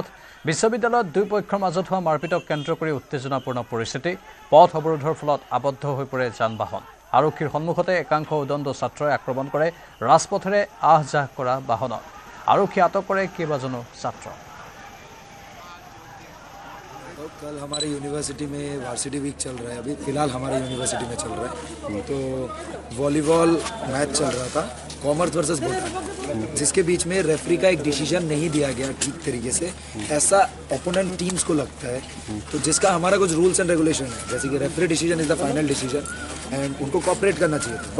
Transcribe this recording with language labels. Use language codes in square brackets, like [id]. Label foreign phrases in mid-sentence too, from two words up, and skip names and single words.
[as] বিশ্ববিদ্যালয়ত দুই পক্ষৰ মাজত হোৱা মাৰপিটক কেন্দ্ৰ কৰি উত্তেজনাপূৰ্ণ পৰিস্থিতি। পথ অৱৰোধৰ ফলত আবদ্ধ হৈ পৰে যান বাহন। আৰক্ষীৰ সন্মুখতে একাংশ উদণ্ড ছাত্ৰই আক্ৰমণ কৰে ৰাজপথেৰে আহ যাহ কৰা বাহনত। আৰক্ষী আটক কৰে কেইবাজনো ছাত্ৰ। [hi] कल हमारे यूनिवर्सिटी में [en] varsity week [hi] चल रहा है, अभी फिलहाल हमारे यूनिवर्सिटी में चल रहा है। तो वॉलीबॉल मैच चल रहा था, [en] commerce versus botany, [hi] जिसके बीच में रेफरी का एक डिसीजन नहीं दिया गया ठीक तरीके से, ऐसा [en] opponent teams [hi] को लगता है। तो जिसका हमारा कुछ [en] rules and regulation [hi] है, जैसे कि [en] referee decision is the final decision and [hi] उनको कोऑपरेट करना चाहिए था।